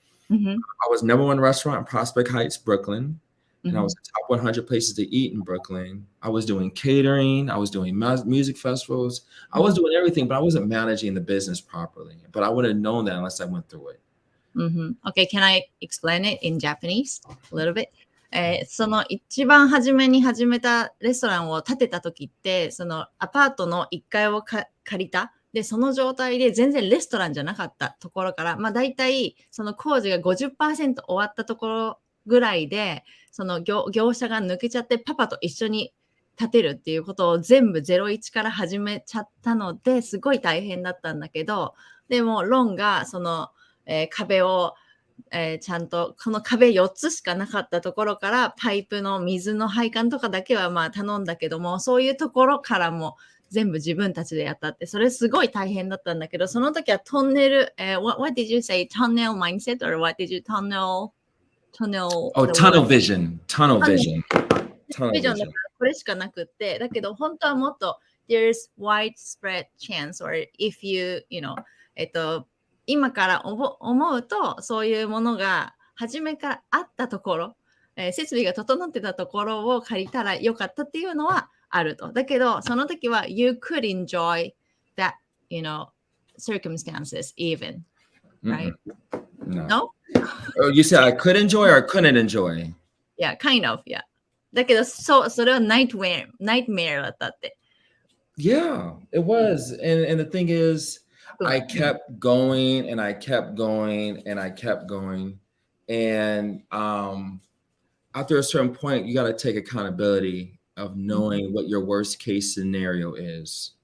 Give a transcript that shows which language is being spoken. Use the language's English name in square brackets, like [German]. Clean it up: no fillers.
[English] I was #1 restaurant in Prospect Heights, Brooklyn. And I was the top 100 places to eat in Brooklyn. I was doing catering. I was doing music festivals. I was doing everything, but I wasn't managing the business properly. But I wouldn't have known that unless I went through it. Okay, can I explain it in Japanese a little bit? [Japanese] その一番初めに始めたレストランを建てた時って、そのアパートの1階を借りた。で、その状態で全然レストランじゃなかったところから、だいたいその工事が 50% 終わったところぐらいで、その 業者が抜けちゃってパパと一緒に建てるっていうことを全部01から始めちゃったので、すごい大変だったんだけど、でもロンがその、壁を、ちゃんとこの壁4つしかなかったところからパイプの水の配管とかだけは頼んだけども、そういうところからも全部自分たちでやったって、それすごい大変だったんだけど、その時はトンネル、 [English] what did you say? Tunnel mindset or what did you tunnel? Oh, tunnel vision. Tunnel vision. [Japanese] ビジョンだからこれしかなくって、だけど本当はもっと [English] there's widespread chance or if you, [Japanese] 今から思うとそういうものが初めからあったところ、設備が整ってたところを借りたらよかったっていうのはあると。だけどその時は [English] you could enjoy that, circumstances even, right? No? Oh, you said I could enjoy or I couldn't enjoy? Yeah, kind of, yeah. [Japanese] だけどそれはnightmare だったって。 [English] Yeah, it was. And the thing is, I kept going and I kept going and I kept going. And after a certain point, you got to take accountability of knowing what your worst case scenario is.